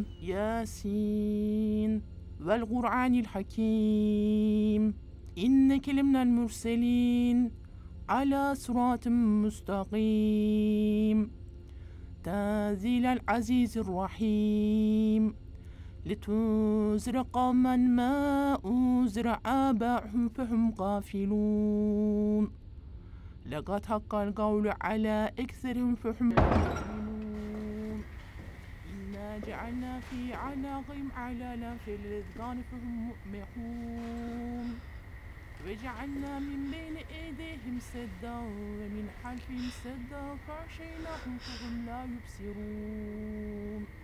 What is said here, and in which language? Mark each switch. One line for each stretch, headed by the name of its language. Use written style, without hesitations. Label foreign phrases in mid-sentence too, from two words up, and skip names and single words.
Arabic: يس والقرآن الحكيم. إنك لمن المرسلين. على صراط مستقيم. تنزيل العزيز الرحيم. لتنذر قوما ما أنذر آباؤهم فهم غافلون لقد حق القول على أكثرهم فهم يؤمنون إنا جعلنا في أعناقهم أغلالا في الأذقان فهم مقمحون وجعلنا من بين أيديهم سدا ومن خلفهم سدا فأغشيناهم فهم لا يبصرون